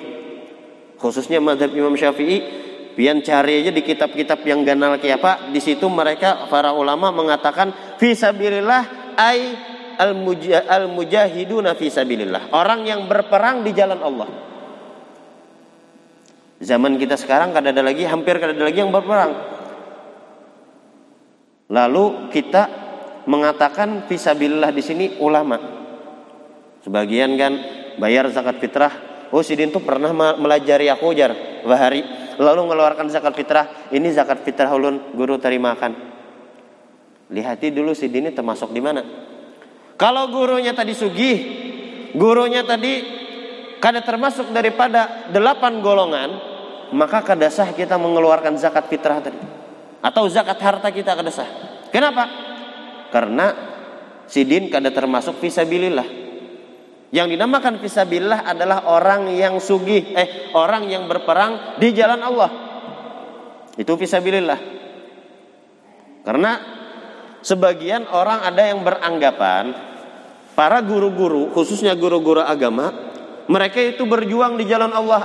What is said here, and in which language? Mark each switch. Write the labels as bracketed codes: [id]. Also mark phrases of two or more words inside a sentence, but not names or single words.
[bjn] Khususnya mazhab Imam Syafi'i, pian cari aja di kitab-kitab yang ganal kayak apa, di situ mereka para ulama mengatakan [ar] في سبيل الله أي المجاهدون في سبيل الله, [bjn] orang yang berperang di jalan Allah. Zaman kita sekarang hampir kada ada lagi yang berperang. [id] Lalu kita mengatakan fisabilillah di sini ulama. Sebagian kan bayar zakat fitrah. Oh, [bjn] sidin tuh pernah melajari aku jar bahari, lalu mengeluarkan zakat fitrah. Ini zakat fitrah ulun guru terimakan. Lihati dulu sidin ini termasuk di mana. Kalau gurunya tadi sugih, gurunya tadi kada termasuk daripada 8 golongan, maka kada sah kita mengeluarkan zakat fitrah tadi, atau zakat harta kita kada sah. Kenapa? Karena sidin kada termasuk fisabilillah. [id] Yang dinamakan fisabilillah adalah orang yang sugih, orang yang berperang di jalan Allah. Itu fisabilillah. Karena sebagian orang ada yang beranggapan para guru-guru, khususnya guru-guru agama, mereka itu berjuang di jalan Allah.